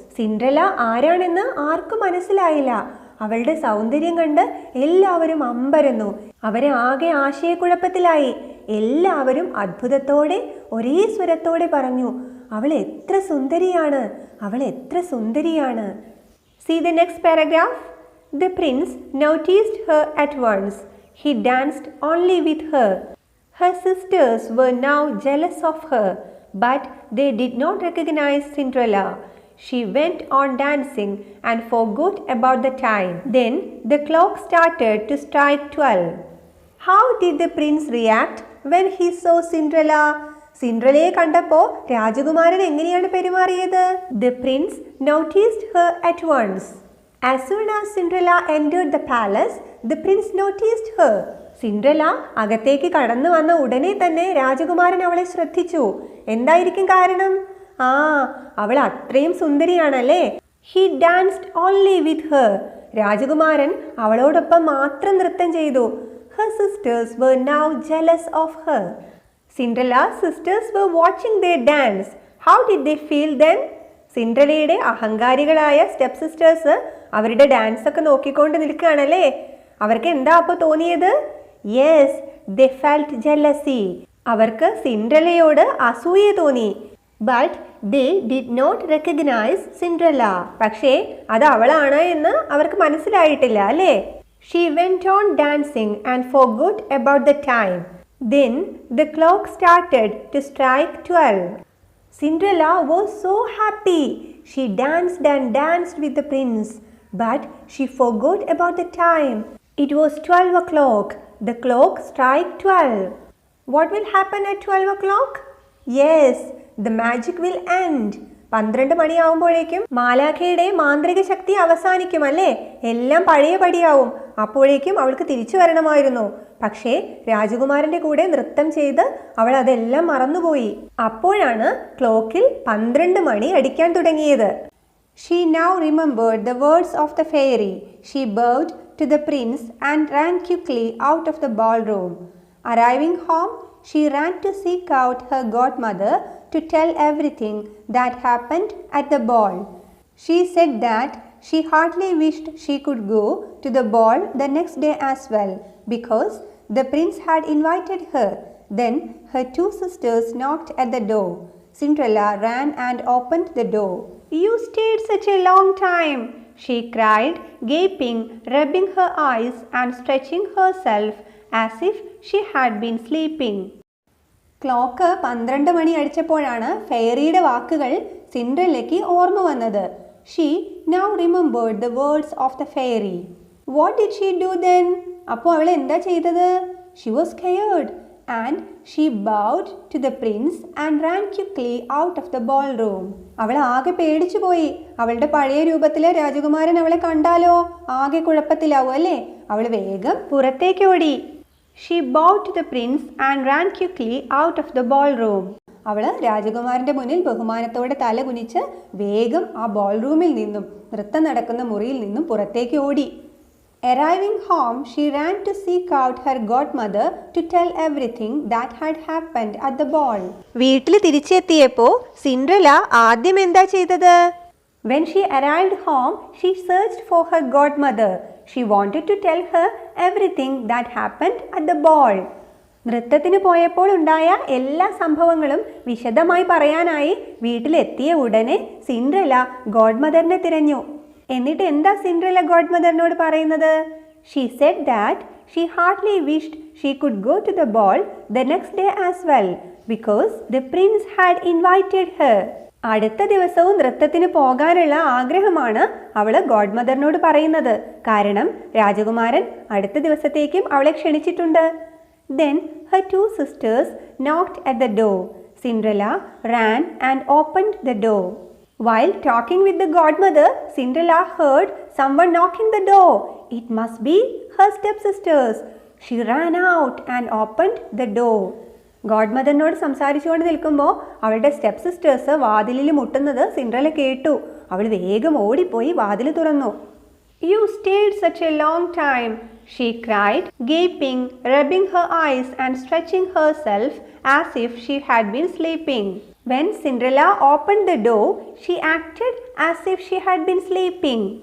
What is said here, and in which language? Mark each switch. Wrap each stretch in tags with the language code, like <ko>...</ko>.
<ml>Cinderella ആരാണെന്ന് ആർക്കും മനസ്സിലായില്ല. അവളുടെ സൗന്ദര്യം കണ്ട് എല്ലാവരും അമ്പരന്നു. അവരെ ആകെ ആശയക്കുഴപ്പത്തിലായി. എല്ലാവരും അത്ഭുതത്തോടെ ഒരേ സ്വരത്തോടെ പറഞ്ഞു, അവൾ എത്ര സുന്ദരിയാണ്! അവൾ എത്ര സുന്ദരിയാണ്!</ml> <en>See the next paragraph. The prince noticed her at once. He danced only with her. Her sisters were now jealous of her, but they did not recognize Cinderella. She went on dancing and forgot about the time. Then the clock started to strike 12. How did the prince react when he saw Cinderella?</en> <ml>സിൻഡ്രല്ലയെ കണ്ടപ്പോൾ രാജകുമാരൻ എങ്ങനെയാണ് പെരുമാറിയത്?</ml> <en>The prince noticed her at once. As soon as Cinderella entered the palace, the prince noticed her.</en> <ml>Cinderella അകത്തേക്ക് കടന്നു വന്ന ഉടനെ തന്നെ രാജകുമാരൻ അവളെ ശ്രദ്ധിച്ചു. എന്തായിരിക്കും കാരണം? അവൾ അത്രയും സുന്ദരിയാണല്ലേ.</ml> <en>He danced only with her.</en> <ml>രാജകുമാരൻ അവളോടൊപ്പം മാത്രം നൃത്തം ചെയ്തു.</ml> <en>Her sisters were now jealous of her. Cinderella's sisters were watching their dance. How did they feel then?</en> <ml>സിൻഡ്രലയുടെ അഹങ്കാരികളായ step sisters അവരുടെ ഡാൻസ് ഒക്കെ നോക്കിക്കൊണ്ട് നിൽക്കുകയാണല്ലേ. അവർക്ക് എന്താ അപ്പോൾ തോന്നിയത്?</ml> <en>Yes, they felt jealousy.</en> <ml>അവർക്ക് സിൻഡ്രലയോട് അസൂയ തോന്നി.</ml> <en>But they did not recognise Cinderella.</en> <ml>പക്ഷേ അത് അവളാണ് എന്ന് അവർക്ക് മനസ്സിലായിട്ടില്ല അല്ലേ.</ml> <en>She went on dancing and forgot about the time. Then the clock started to strike 12. Cinderella was so happy. She danced and danced with the prince, but she forgot about the time. It was 12 o'clock. The clock struck 12. What will happen at 12 o'clock? Yes, the magic will end.</en> <ml>12 മണിയാവുമ്പോഴേക്കും മാലാഖയുടെ മാന്ത്രിക ശക്തി അവസാനിക്കും അല്ലേ. എല്ലാം പഴയപടിയാവും. അപ്പോഴേക്കും അവൾക്ക് തിരിച്ചു വരണമായിരുന്നു. പക്ഷേ രാജകുമാരന്റെ കൂടെ നൃത്തം ചെയ്ത് അവൾ അതെല്ലാം മറന്നുപോയി. അപ്പോഴാണ് ക്ലോക്കിൽ 12 മണി അടിക്കാൻ തുടങ്ങിയത്.</ml> <en>She now remembered the words of the fairy. She bowed to the prince and ran quickly out of the ballroom. Arriving home, she ran to seek out her godmother to tell everything that happened at the ball. She said that she heartily wished she could go to the ball the next day as well, because the prince had invited her. Then her two sisters knocked at the door. Cinderella ran and opened the door. "You stayed such a long time," she cried, gaping, rubbing her eyes and stretching herself as if she had been sleeping.</en> <ml>Clock 12 മണി അടിച്ചപ്പോഴാണ് ഫെയറിയുടെ വാക്കുകൾ സിൻഡ്രല്ലയ്ക്ക് ഓർമ്മ വന്നത്.</ml> <en>She now remembered the words of the fairy. What did she do then?</en> <ml>അപ്പോൾ അവൾ എന്താ ചെയ്തത്?</ml> <en>She was scared and she bowed to the prince and ran quickly out of the ballroom.</en> <ml>അവൾ ആകെ പേടിച്ചു പോയി. അവളുടെ പഴയ രൂപത്തിലെ രാജകുമാരൻ അവളെ കണ്ടാലോ ആകെ കുഴപ്പത്തിലാവും അല്ലേ. അവൾ വേഗം പുറത്തേക്ക് ഓടി.</ml> <en>She bowed to the prince and ran quickly out of the ballroom.</en> <ml>അവൾ രാജകുമാരന്റെ മുന്നിൽ ബഹുമാനത്തോടെ തല കുനിച്ച് വേഗം ആ ബോൾറൂമിൽ നിന്നും നൃത്തം നടക്കുന്ന മുറിയിൽ നിന്നും പുറത്തേക്ക് ഓടി.</ml> <en>Arriving home, she ran to seek out her godmother to tell everything that had happened at the ball.</en> <ml>വീട്ടിൽ തിരിച്ചെത്തിയപ്പോൾ സിൻഡ്രല്ല ആദ്യം എന്താ ചെയ്തത്?</ml> <en>When she arrived home, she searched for her godmother. She wanted to tell her everything that happened at the ball.</en> <ml>നൃത്തത്തിന് പോയപ്പോൾ ഉണ്ടായ എല്ലാ സംഭവങ്ങളും വിശദമായി പറയാനായി വീട്ടിലെത്തിയ ഉടനെ സിൻഡ്രല്ല ഗോഡ്മദറിനെ തിരഞ്ഞു. എന്നിട്ട് എന്താ സിൻഡ്രല്ല ഗോഡ്മദറിനോട് പറയുന്നത്?</ml> <en>She said that she heartily wished she could go to the ball the next day as well, because the prince had invited her.</en> <ml>അടുത്ത ദിവസവും നൃത്തത്തിന് പോകാനുള്ള ആഗ്രഹമാണ് അവള് ഗോഡ്മദറിനോട് പറയുന്നത്. കാരണം രാജകുമാരൻ അടുത്ത ദിവസത്തേക്കും അവളെ ക്ഷണിച്ചിട്ടുണ്ട്.</ml> <en>Then her two sisters knocked at the door. Cinderella ran and opened the door. While talking with the godmother, Cinderella heard someone knocking the door. It must be her stepsisters. She ran out and opened the door.</en> <ml>ഗോഡ്മദറിനോട് സംസാരിച്ചുകൊണ്ട് നിൽക്കുമ്പോൾ അവളുടെ step sisters വാതിലിൽ മുട്ടുന്നത് Cinderella കേട്ടു. അവൾ വേഗം ഓടിപ്പോയി വാതിൽ തുറന്നു.</ml> <en>"You stayed such a long time," she cried, gaping, rubbing her eyes and stretching herself as if she had been sleeping. When Cinderella opened the door, she acted as if she had been sleeping.</en>